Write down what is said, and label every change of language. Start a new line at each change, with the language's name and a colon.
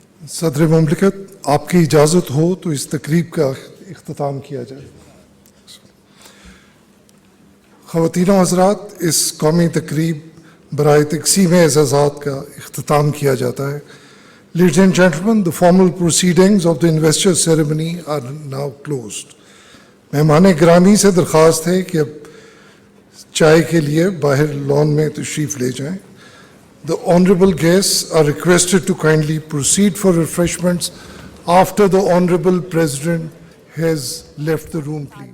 Urdu: صدر مملکت آپ کی اجازت ہو تو اس تقریب کا اختتام کیا جائے. خواتین و حضرات، اس قومی تقریب برائے تقسیم اعزازات کا اختتام کیا جاتا ہے.
English: Ladies and gentlemen, the formal proceedings of the investor ceremony are now closed.
Urdu: مہمان گرامی سے درخواست ہے کہ اب چائے کے لیے باہر لان میں تشریف لے جائیں.
English: The honorable guests are requested to kindly proceed for refreshments after the honorable president has left the room, please.